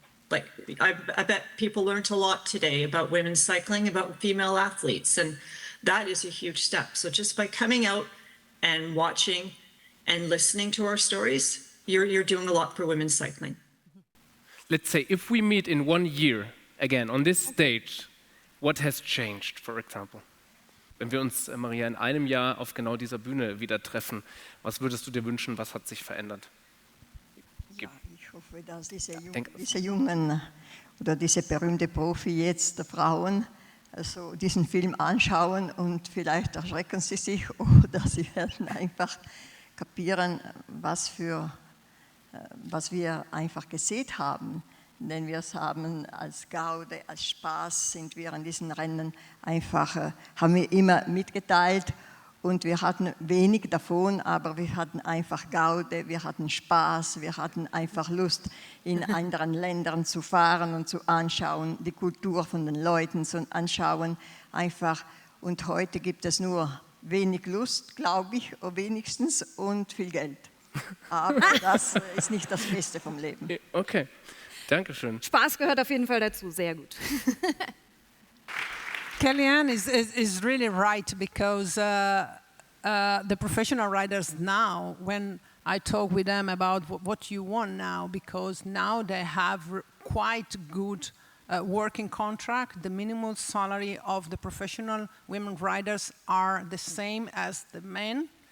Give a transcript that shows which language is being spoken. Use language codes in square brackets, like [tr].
[en] Like, I bet people learned a lot today about women's cycling, about female athletes, and that is a huge step. So just by coming out and watching and listening to our stories, you're doing a lot for women's cycling. Let's say if we meet in 1 year again on this stage, what has changed, for example? [de] Wenn wir uns, Maria, in einem Jahr auf genau dieser Bühne wieder treffen, was würdest du dir wünschen, was hat sich verändert? Ja, ich hoffe, hoffe, dass diese jungen oder diese berühmte Profi jetzt der Frauen also diesen Film anschauen und vielleicht erschrecken sie sich oder sie werden einfach kapieren, was wir einfach gesehen haben. Denn wir haben als Gaude, als Spaß sind wir an diesen Rennen einfach, haben wir immer mitgeteilt und wir hatten wenig davon, aber wir hatten einfach Gaude, wir hatten Spaß, wir hatten einfach Lust, in anderen Ländern zu fahren und zu anschauen, die Kultur von den Leuten zu anschauen, einfach. Und heute gibt es nur wenig Lust, glaube ich, wenigstens, und viel Geld. Aber das ist nicht das Beste vom Leben. Okay, danke schön. Spaß gehört auf jeden Fall dazu, sehr gut. [en] Kellyanne is really right because the professional riders now, when I talk with them about what you want now, because now they have quite good working contract. The minimum salary of the professional women riders are the same as the men.